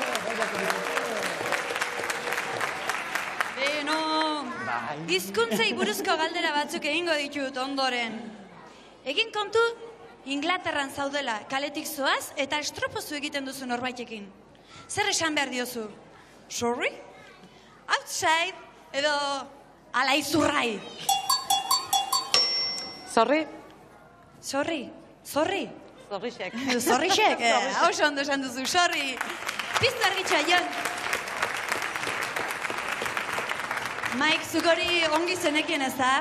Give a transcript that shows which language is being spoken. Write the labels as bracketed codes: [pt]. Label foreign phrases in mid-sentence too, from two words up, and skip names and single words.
[eu] Beno, hizkuntzei buruzko galdera batzuk egingo ditut ondoren. Egin kontu, Inglaterran zaudela, kaletik zoaz eta estropozu egiten duzu norbaitekin. Zer esan behar diozu? [en] Sorry? Outside? [eu] Edo ala izurrai? [en] Sorry? Sorry? Sorry? Sorrixek. Sorrixek? [eu] Oso ondo esan duzu, sorry. Piztu argitxoa, Jon. Mike, zuk hori ongi zenekien ez da?